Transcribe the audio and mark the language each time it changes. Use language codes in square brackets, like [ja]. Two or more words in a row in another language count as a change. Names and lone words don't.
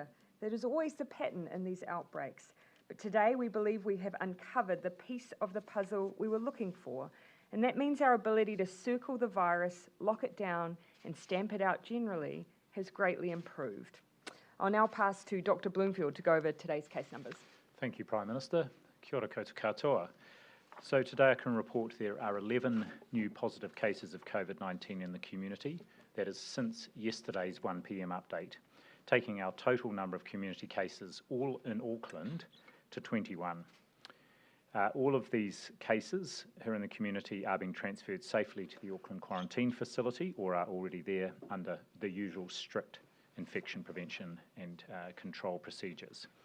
[en] That is always the pattern in these outbreaks. But today we believe we have uncovered the piece of the puzzle we were looking for, and that means our ability to circle the virus, lock it down, and stamp it out generally has greatly improved. I'll now pass to Dr. Bloomfield to go over today's case numbers. Thank you, Prime Minister. [mi] Kia ora koutou katoa. [en] So today I can report there are 11 new positive cases of COVID-19 in the community. That is since yesterday's 1 p.m. update, taking our total number of community cases all in Auckland to 21. All of these cases who are in the community are being transferred safely to the Auckland Quarantine Facility or are already there under the usual strict infection prevention and control procedures.